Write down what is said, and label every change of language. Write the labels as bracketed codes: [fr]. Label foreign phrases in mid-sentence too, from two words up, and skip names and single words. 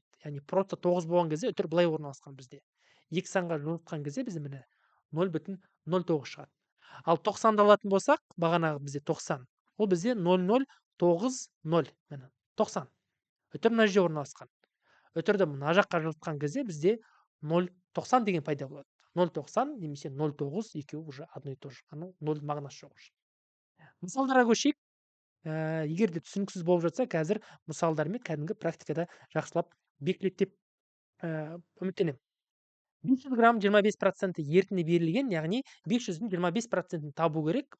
[kk] Яғни просто 9 болған кезде үтір былай орналасқан бізде. Екі санға жылжытқан кезде бізде міне 0,09 шығады. Ал 90-ды алатын болсақ, бағанағы бізде 90. Ол бізде 0,090. Міне 90. Үтір мына жерде орналасқан. Үтірді мына жаққа жылжытқан кезде бізде 0,90 деген пайда болады. 0,90 немесе 0,9 екеуі [ru] уже одно и то же. [kk] 0 мағынасы жоқ уже. Мысалдарға көшейік. Егер де түсініксіз болып жатса, қазір мысалдармен кәдімгі практикада жақсылап бекітіледі деп үміттенемін. 500 грамм 25% ерітінді берілген, яғни 500-дің 25%-ін табу керек.